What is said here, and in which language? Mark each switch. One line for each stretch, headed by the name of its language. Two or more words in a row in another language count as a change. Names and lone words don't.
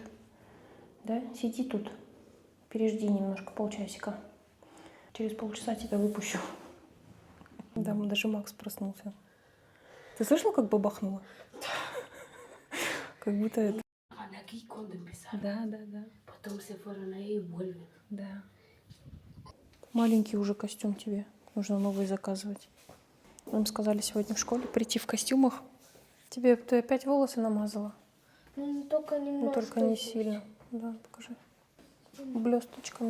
Russian: Да, сиди тут, пережди немножко, полчасика. Через полчаса тебя выпущу. Да, даже Макс проснулся. Ты слышал, как бабахнуло? Как будто это... Да.
Spanish: Потом se fueron ahí y vuelven.
Russian: Да. Маленький уже костюм тебе. Нужно новый заказывать. Нам сказали сегодня в школе прийти в костюмах. Ты опять волосы намазала? Только немножко. Только не сильно. Да, покажи. Блесточками.